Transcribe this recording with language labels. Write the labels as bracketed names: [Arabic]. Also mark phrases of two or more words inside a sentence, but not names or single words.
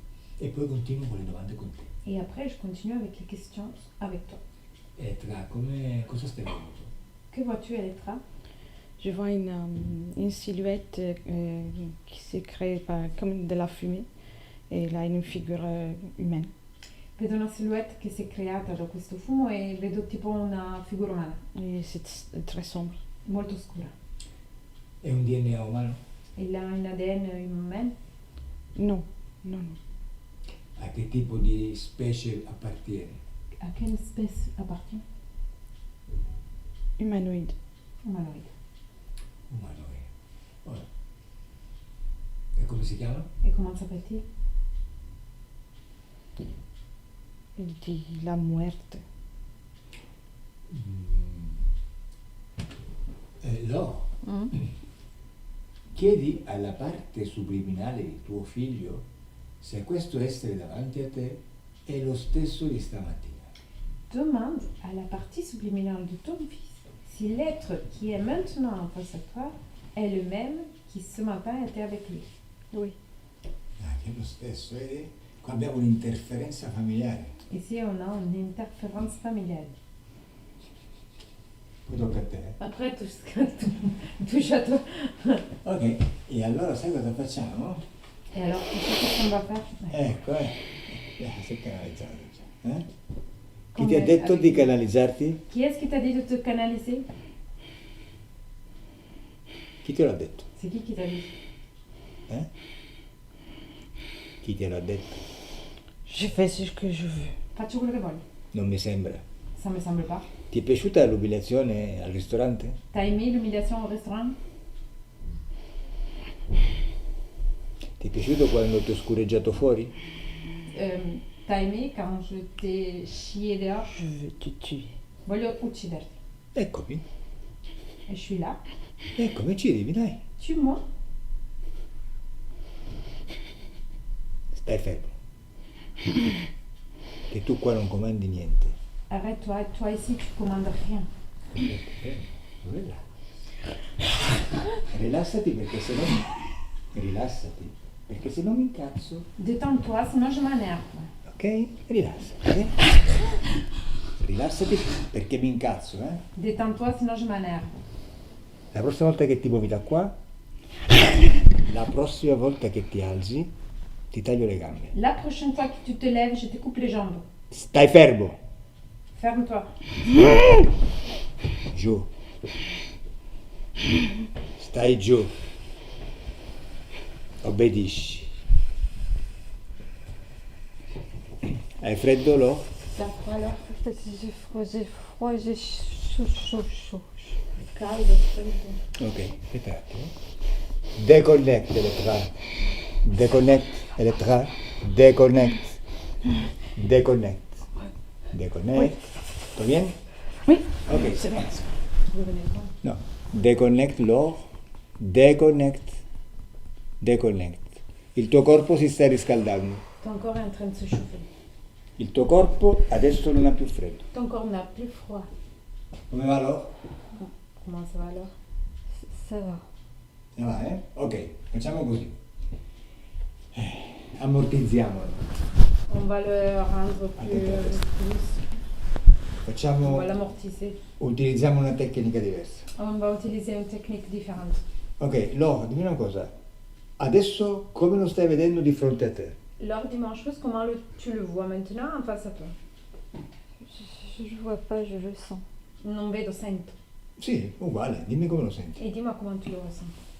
[Italian] E poi continuo con le domande con te. [French] Et après, je continue avec les questions avec toi. [Italian] Elettra, cosa stai vedendo? [French] Que vois-tu, Elettra? Je vois une silhouette qui se crée comme de la fumée e là une figure humaine. [Italian] Vedo una silhouette che si è creata da questo fumo e vedo tipo una figura umana, [French] Et c'est très sombre. [Italian] molto scura. È un DNA umano? [French] Il a un ADN humain. Non, non, non. [Italian] A che tipo di specie appartiene? [French] À quelle espèce appartient? Humanoïde. [Italian] Humanoide. Umanoide. Ora. E come si chiama? [French] Et comment s'appelle-t-il? Il dit [Spanish] la muerte. [French] Lo. [Italian] Chiedi alla parte subliminale di tuo figlio se questo essere davanti a te è lo stesso di stamattina. [French] Demande à la partie subliminale de ton fils si l'être qui est maintenant en face à toi est le même qui ce matin était avec lui. Oui. [Italian] Ah, che è lo stesso, vedi? Qua abbiamo un'interferenza familiare. [French] Ici, on a une interférence familiale. [Italian] Poi tocca a te. [French] Après, touche à toi. [Italian] Ok, e allora sai cosa facciamo? [French] Et alors, tu sais qu'est-ce qu'on va faire? [Italian] Ecco, sei canalizzato già. Chi Come ti ha detto di [French] avec- [Italian] canalizzarti? [French] Qui est-ce qui t'a dit de te canaliser? [Italian] Chi te l'ha detto? [French] C'est qui t'a dit? [Italian] Chi te l'ha detto? [French] Je fais ce que je veux. [Italian] Faccio quello che voglio. Non mi sembra. [French] Ça me semble pas. [Italian] Ti è piaciuta l'umiliazione al ristorante? [French] T'as aimé l'humiliation au restaurant? [Italian] Ti è piaciuto quando ti ho scureggiato fuori? [French] T'as aimé quand je t'ai chié dehors? Je veux te tuer. [Italian] Voglio ucciderti. Eccomi, [French] Et je suis là. [Italian] eccomi, ci arrivi, dai. [French] Tue-moi. [Italian] Stai fermo. Che tu qua non comandi niente. [French] Arrête-toi. Toi ici, tu commandes rien. [Italian] Rilassati perché se no... Rilassati, perché se no mi incazzo. [French] Détends-toi, sinon je m'énerve. [Italian] Ok? Rilassati. Rilassati perché mi incazzo, eh? [French] Détends-toi, sinon je m'énerve. [Italian] La prossima volta che ti muovi da qua, la prossima volta che ti alzi, ti taglio le gambe. [French] La prochaine fois que tu te lèves, je te coupe les jambes. [Italian] Stai fermo. [French] Ferme-toi. [Italian] Giù. Stai giù. Obbedisci. Hai freddo, Lo? [French] T'as quoi alors? J'ai froid, j'ai chaud. [Italian] Caldo, freddo. Ok, aspetta un attimo. Deconnect Elettra. [English] Deconnect Elettra. Deconnect. Deconnect. Deconnect. [Spanish] ¿Todo bien? [French] Oui. Ok. C'est bon. Vous venez voir. [English] No. Deconnect l'or. Deconnect. Deconnect. [Italian] Il tuo corpo si sta riscaldando. [French] Ton corps est en train de se chauffer. [Italian] Il tuo corpo adesso non ha più freddo. [French] Ton corps n'a plus froid. [Italian] Come va l'or? [French] Comment ça va alors? Ça va. Ne va, [Italian] eh? Ok, facciamo così. Ammortizziamolo. [French] On va le rendre plus. On [Italian] Facciamo, [French] va l'amortisser. [Italian] utilizziamo una tecnica diversa. [French] On va utiliser une technique différente. [Italian] Ok, Lo, dimmi una cosa. Adesso come lo stai vedendo di fronte a te? [French] Lors du mancheuse, comment tu le vois maintenant en face à toi? Je vois pas, je le sens. [Italian] Non vedo, sento. Sì, uguale, dimmi come lo senti. [French] Et dis-moi comment tu le ressens.